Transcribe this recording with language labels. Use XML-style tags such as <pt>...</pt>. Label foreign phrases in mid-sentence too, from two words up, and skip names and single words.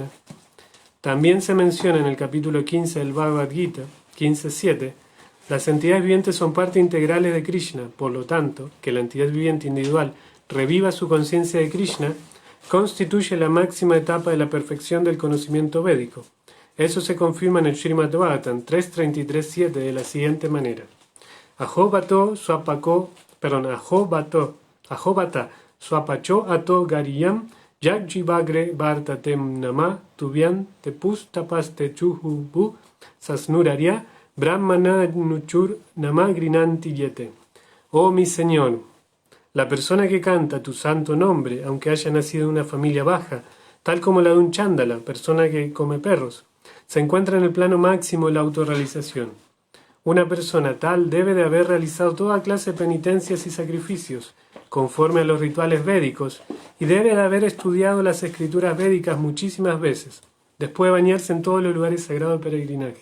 <es>También se menciona en el capítulo 15 del Bhagavad Gita, 15.7, las entidades vivientes son parte integrales de Krishna, por lo tanto, que la entidad viviente individual reviva su conciencia de Krishna, constituye la máxima etapa de la perfección del conocimiento védico. Eso se confirma en el Srimad Bhagavatam 3.33.7 de la siguiente manera:</es> <sa>अहोबत श्वपचो अतो गरीयान् यज्जिह्वाग्रे वर्तते नाम तुभ्यं तेपुस् तपस्ते जुहुवुः सस्नुरार्या ब्रह्मानूचुर् नाम गृणन्ति ये ते.</sa> <es>Oh mi Señor, la persona que canta tu santo nombre, aunque haya nacido en una familia baja, tal como la de un chándala, persona que come perros, se encuentra en el plano máximo de la autorrealización. Una persona tal debe de haber realizado toda clase de penitencias y sacrificios, conforme a los rituales védicos, y debe de haber estudiado las escrituras védicas muchísimas veces, después de bañarse en todos los lugares sagrados de peregrinaje.</es>